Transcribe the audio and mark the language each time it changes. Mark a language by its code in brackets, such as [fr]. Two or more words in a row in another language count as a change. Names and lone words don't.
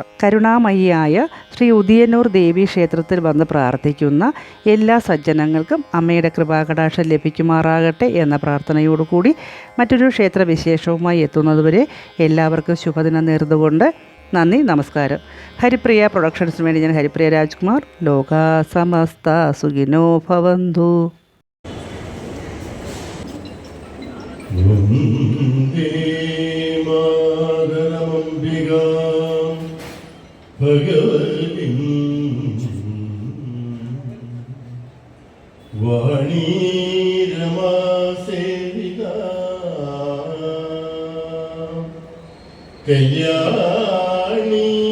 [ml] കരുണാമയിയായ ശ്രീ ഉദിയന്നൂർ ദേവീ ക്ഷേത്രത്തിൽ വന്ന് പ്രാർത്ഥിക്കുന്ന എല്ലാ സജ്ജനങ്ങൾക്കും അമ്മയുടെ കൃപാകടാക്ഷം ലഭിക്കുമാറാകട്ടെ എന്ന പ്രാർത്ഥനയോടുകൂടി മറ്റൊരു ക്ഷേത്രവിശേഷവുമായി എത്തുന്നതുവരെ എല്ലാവർക്കും ശുഭദിനം നേർന്നുകൊണ്ട് നന്ദി, നമസ്കാരം. ഹരിപ്രിയ പ്രൊഡക്ഷൻസിന് വേണ്ടി ഞാൻ ഹരിപ്രിയ രാജ്കുമാർ. [sa] ലോകാ സമസ്ത സുഖിനോ ഭവന്തു. ഭഗവതി വാണീ രമാസേവിത കല്യാണി